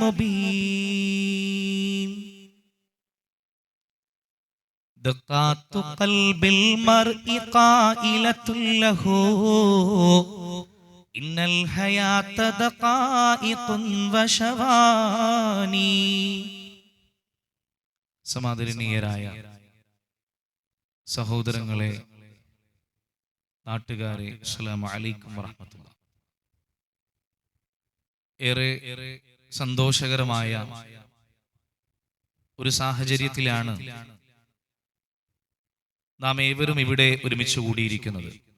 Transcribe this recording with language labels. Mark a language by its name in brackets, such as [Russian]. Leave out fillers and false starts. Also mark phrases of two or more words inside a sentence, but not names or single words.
[Arabic] مبين دقات قلب المرء قائلة له إن الحياة دقائق وشواني [Malayalam] സമാദരണീയരായ സഹോദരങ്ങളെ, നാട്ടുകാരെ, [Arabic] السلام عليكم ورحمة الله. [Malayalam] ഏറെ സന്തോഷകരമായ ഒരു സാഹചര്യത്തിലാണ് നാം ഏവരും ഇവിടെ ഒരുമിച്ച് കൂടിയിരിക്കുന്നത്.